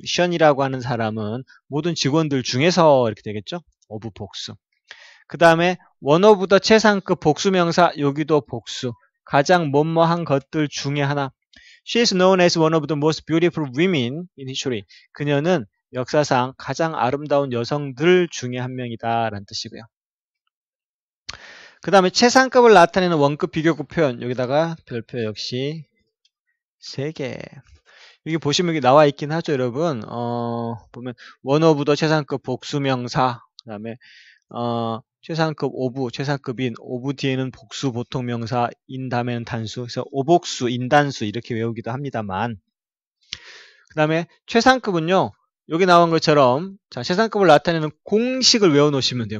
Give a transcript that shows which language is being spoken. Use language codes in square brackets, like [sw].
[ko] Sean이라고 하는 사람은 모든 직원들 중에서 이렇게 되겠죠. of 복수. 그 다음에 one of the 최상급 복수명사 여기도 복수. 가장 뭐뭐한 것들 중에 하나. [en] She is known as one of the most beautiful women in history. [ko] 그녀는 역사상 가장 아름다운 여성들 중에 한 명이다 라는 뜻이고요. 그 다음에 최상급을 나타내는 원급 비교급 표현 여기다가 별표 역시 3개. 여기 보시면 여기 나와 있긴 하죠, 여러분. 보면 원오브더 최상급 복수명사, 그 다음에 최상급 오브, 최상급인, 오브 뒤에는 복수 보통명사인 다음에는 단수, 그래서 오복수, 인단수 이렇게 외우기도 합니다만, 그 다음에 최상급은요, 여기 나온 것처럼, 자, 최상급을 나타내는 공식을 외워놓으시면 돼요.